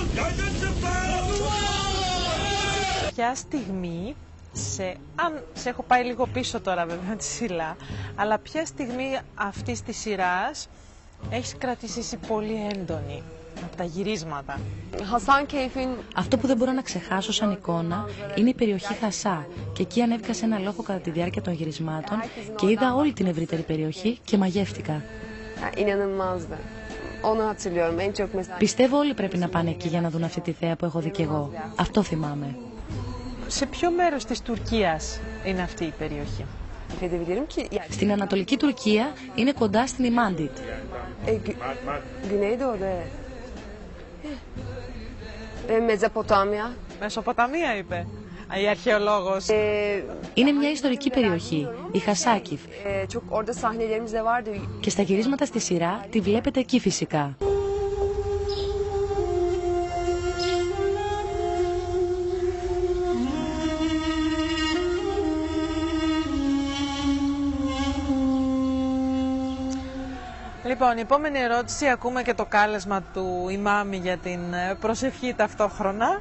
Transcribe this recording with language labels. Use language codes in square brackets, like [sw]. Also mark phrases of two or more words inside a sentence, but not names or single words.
[tr] Yerden zıplayın! [el] Ποια στιγμή, αν σε έχω πάει λίγο πίσω τώρα βέβαια τη σειρά, αλλά ποια στιγμή αυτής της σειράς έχεις κρατήσει πολύ έντονη από τα γυρίσματα? Hasan Keyf'in Αυτό που δεν μπορώ να ξεχάσω σαν εικόνα είναι η περιοχή Χασά. Και εκεί ανέβηκα σε ένα λόφο κατά τη διάρκεια των γυρισμάτων και είδα όλη την ευρύτερη περιοχή και μαγεύτηκα. [tr] yani inanılmazdı. Onu hatırlıyorum. En çok mesela [el] Πιστεύω όλοι πρέπει να πάνε εκεί για να δουν αυτή τη θέα που έχω δει κι εγώ. Αυτό θυμάμαι. Σε ποιο μέρος της Τουρκίας είναι αυτή η περιοχή? [tr] edebilirim ki yani [el] Στην Ανατολική Τουρκία είναι κοντά στην Ημάντιτ. [tr] Güneydoğu'da Mezopotamya. [el] Μεσοποταμία είπε η αρχαιολόγος. Είναι μια ιστορική περιοχή, η Χασάκιφ. [tr] Çok orada sahnelerimiz de vardı. [el] Και στα γυρίσματα στη σειρά τη βλέπετε εκεί φυσικά. Λοιπόν, η επόμενη ερώτηση, ακούμε και το κάλεσμα του ημάμι για την προσευχή ταυτόχρονα.